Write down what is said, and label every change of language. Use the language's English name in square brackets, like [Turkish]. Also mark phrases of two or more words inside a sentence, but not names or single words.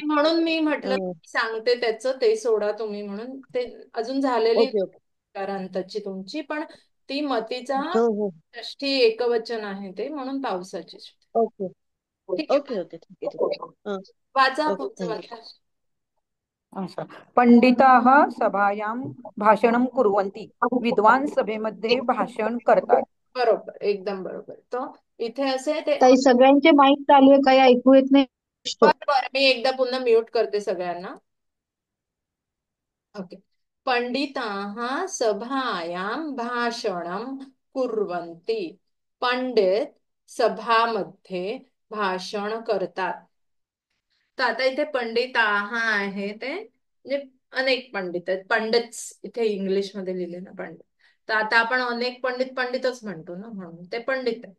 [Marathi] म्हणून मी म्हटलं सांगते त्याचं, ते सोडा तुम्ही, म्हणून ते अजून झालेली [English] okay okay. [Marathi] इकारांताची तुमची, पण ती मतीचा हो हो. षष्ठी एकवचन आहे ते, म्हणून पावसाची. ओके ठीक आहे, [English] okay okay. [Marathi] ठीक आहे. वाचा ओके, पुढचं थँक्यू. वाचा. असं. [Sanskrit] पंडिताः सभायां भाषणं कुर्वन्ति. [Marathi] विद्वान सभेमध्ये भाषण करतात. बरोबर, एकदम बरोबर. तर इथे असे ते ताई सगळ्यांचे माईक चालू आहे, काही ऐकू येत नाही. बरोबर, मी एकदा पुन्हा म्यूट करते सगळ्यांना. ओके. [Sanskrit] पंडिताः सभायां भाषणं कुर्वन्ति. [Marathi] पंडित सभामध्ये भाषण करतात. तर आता इथे पंडिताः आहे ते म्हणजे अनेक पंडित आहेत. पंडित्स इथे इंग्लिश मध्ये लिहिले ना, पंडित. तर आता आपण अनेक पंडित पंडितच म्हणतो ना, म्हणून ते पंडित आहे.